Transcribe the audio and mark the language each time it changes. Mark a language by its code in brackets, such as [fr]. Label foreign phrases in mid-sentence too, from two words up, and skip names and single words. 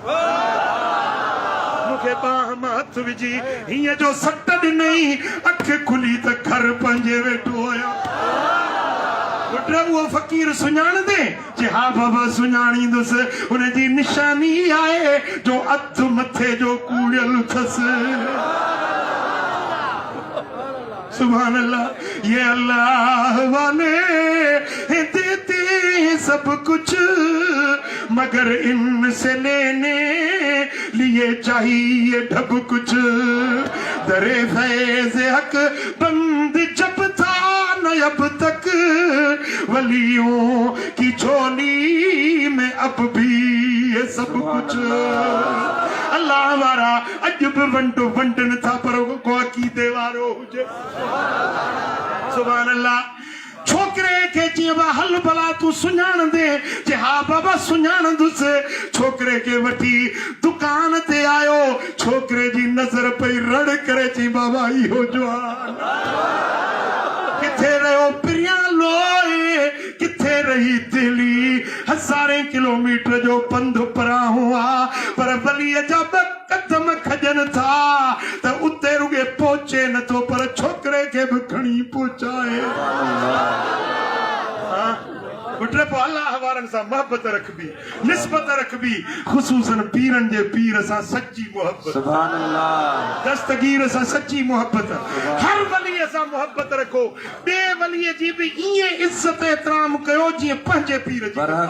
[sd] मूंखे बाह मां हथ विझी हीअं जो सट ॾिनई अख खुली त घर पंहिंजे वेठो आया पुट उहो फ़क़ीर सुञाणंदे जे हा बाबा सुञाणींदुसि हुनजी निशानी आहे जो अधु मथे जो कूड़ियल अथसि [ar] سبحان الله [ur] یہ اللہ والے دیتے سب کچھ مگر ان سے لینے لیے چاہیے ڈھب کچھ درِ فیض حق بند جب تھا نہ اب تک ولیوں کی جھولی میں اب بھی [sd] ये सब कुछ अल्लाह वारा अज भी वंटो वंटन था पर को अकीदे वारो हुजे [ar] سبحان الله [sd] छोकरे के चइबा हल भला तू सुञाण दे जे हा बाबा सुञाणंदुसि छोकरे के वठी दुकान ते आयो छोकरे जी नज़र पई रड़ करे चई बाबा इहो जवान किथे रहियो प्रिया लोए किथे रही दिल्ली 1000 किलोमीटर जो पंध परा हुआ पर वलीअ जा कदम खजन था त उते रुगे पहुचे न तो पर छोकरे के भी खणी पहुचाए पुट पो अल्लाह वारनि सां मोहब्बत रखबी, निस्बत रखबी, ख़ुसूसन पीरनि जे पीर सां सच्ची मोहब्बत, [ar] سبحان الله, [sd] दस्तगीर सां सच्ची मोहब्बत, हर वलीअ सां मोहब्बत रखो, ॿिए वलीअ जी बि ईअं इज़त एतिराम कयो जीअं पंहिंजे पीर जी।